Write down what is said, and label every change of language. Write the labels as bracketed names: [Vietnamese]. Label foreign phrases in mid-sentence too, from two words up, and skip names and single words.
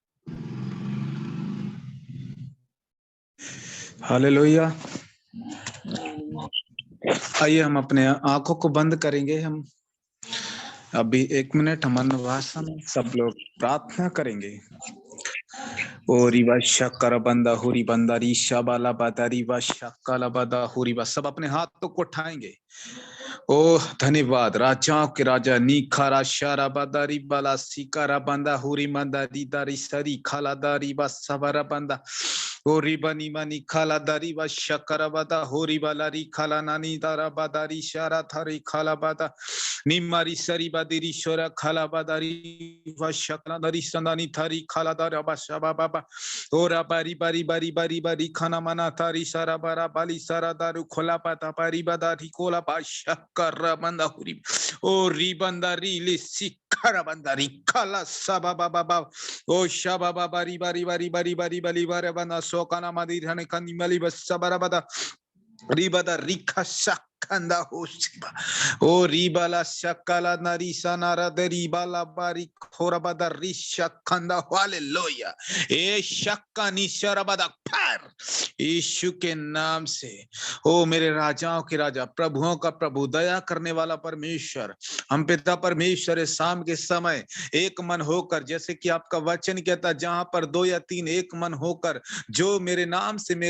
[Hindi] हालेलुया। आइए हम अपने आंखों को बंद करेंगे। हम अभी 1 मिनट हम अन्य भाषा में सब लोग प्रार्थना करेंगे। ओ रिवा शक्कर बंदा हुरी बंदा रीशा बाला बदा रिवा शक्कला बदा हुरी बा। सब अपने हाथों को उठाएंगे। ओ धन्यवाद राजाओं के राजा नीखारा शारा बदारी बाला सिकारा बंदा हुरी मंदा दीदारी सरी खाला दारी बा सवारा बंदा ओ रिबनी मनी खाला दारी बा शक्कर बदा होरी बाला री खाला नानी दारा बदारी शारा थारी खाला बदा निमारी सरी बदरी शोरा खाला बदारी वा शक्ला दारी संदानी थारी खाला दारा बा शबा बाबा ओरा बारी बारी बारी बारी बारी खाना मना थारी सारा बारा बाली सारा दारू खोला पाता पारी बदारी कोला बा शक्कर बंदा हुरी ओ रिबंदा रीली सिक्खरा बंदा री खाला सबा बाबा बा ओ शबा बाबा बारी बारी बारी बारी बारी बारी बारे बंदा सोकाना मदी धने कंदी मली बस सबरा बदा रिबदा रिखा शक्कंदा होशिबा ओ रिबाला शक्कला नरीसा नारा दरीबाला बारी खोरबदा रिशक्कंदा हालेलुया ए शक्का निशरबदा पर यीशु के नाम से ओ मेरे राजाओं के राजा प्रभुओं का प्रभु दया करने वाला परमेश्वर हम पिता परमेश्वर इस शाम के समय एक मन होकर जैसे कि आपका वचन कहता जहां पर 2 या 3 एक मन होकर जो मेरे नाम से मेरे